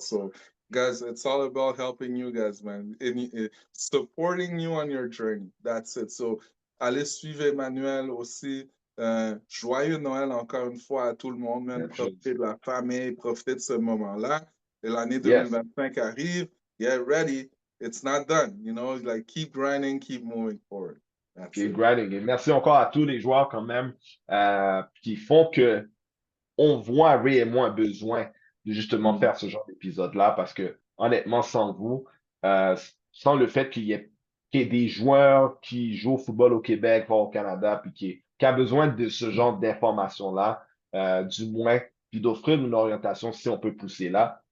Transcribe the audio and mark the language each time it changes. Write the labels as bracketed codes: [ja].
[en] So, guys, it's all about helping you guys, man. Supporting you on your journey. That's it. [fr] So, allez suivre Emmanuel aussi. Joyeux Noël encore une fois à tout le monde, man. Même chose. Profitez de la famille, profitez de ce moment-là. Et l'année [en] Yes. 2025 arrive. Get ready. It's not done. You know, like keep grinding, keep moving forward. That's Keep it. grinding. [fr] Et merci encore à tous les joueurs quand même qui font que on voit réellement un besoin de justement Mm. faire ce genre d'épisode-là parce que honnêtement, sans vous, euh, sans le fait qu'il y ait des joueurs qui jouent au football au Québec, voire au Canada, puis qui a besoin de ce genre d'informations-là, du moins, puis d'offrir une orientation si on peut pousser là.